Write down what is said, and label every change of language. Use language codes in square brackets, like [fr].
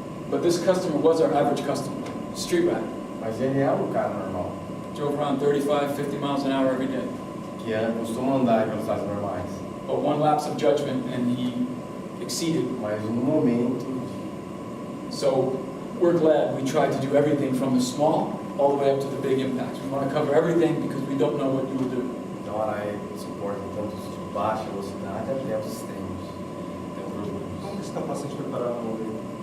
[en] But this customer was our average customer, street rat. [pt] Mas ele é um cara normal, [en] Drove around 35, 50 miles an hour every day. [pt] que costuma andar em velocidades normais. [en] But one lapse of judgment and he exceeded. [pt] Mas no momento, [en] So we're glad we tried to do everything from the small all the way up to the big impacts. We want to cover everything because we don't know what you will do. [pt] então a Arai suporta tanto os de baixa velocidade até os extremos. Tem um orgulho. Como que esse capacete foi parar na mão dele?